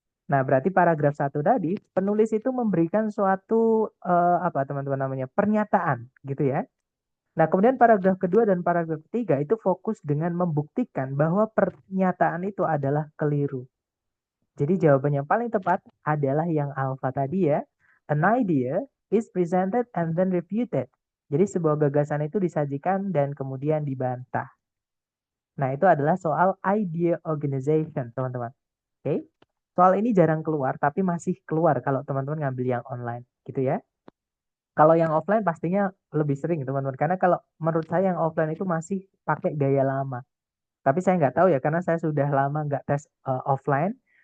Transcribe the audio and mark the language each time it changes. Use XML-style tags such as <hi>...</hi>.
<id>Nah, berarti paragraf 1 tadi, penulis itu memberikan suatu apa teman-teman namanya? Pernyataan gitu ya. Nah, kemudian paragraf kedua dan paragraf ketiga itu fokus dengan membuktikan bahwa pernyataan itu adalah keliru. Jadi jawaban yang paling tepat adalah yang alfa tadi ya.</id> <en>An idea is presented and then refuted.</en> <id>Jadi sebuah gagasan itu disajikan dan kemudian dibantah. Nah, itu adalah soal idea organization, teman-teman. Oke. Soal ini jarang keluar, tapi masih keluar kalau teman-teman ngambil yang online, gitu ya. Kalau yang offline pastinya lebih sering, teman-teman. Karena kalau menurut saya yang offline itu masih pakai gaya lama. Tapi saya nggak tahu ya, karena saya sudah lama nggak tes offline.</id>